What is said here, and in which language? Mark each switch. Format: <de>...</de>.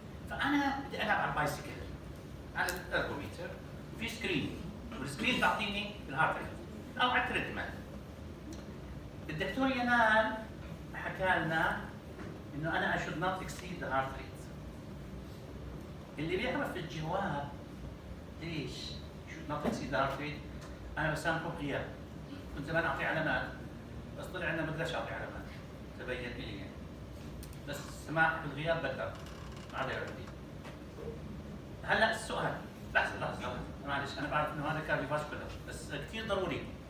<ar>فأنا بدي ألعب على البايسكل على الأرجوميتر وفي سكرين، والسكرين تعطيني الهارت ريت أو على التريدميل. الدكتور ينال حكى لنا إنه أنا</ar> <en>I should not exceed the heart rate.</en> <ar>اللي بيعرف الجواب ليش</ar> <en>should not exceed the heart rate</en> <ar>أنا بسامحه غياب. كنت زمان أعطي علامات بس طلع لنا ما بقدرش أعطي علامات، تبين لي يعني. بس سماح بالغياب بقدر، ما عاد عندي. هلا السؤال، لحظة معلش أنا بعرف إنه هذا كارديوفاسكولار بس كثير ضروري.</ar>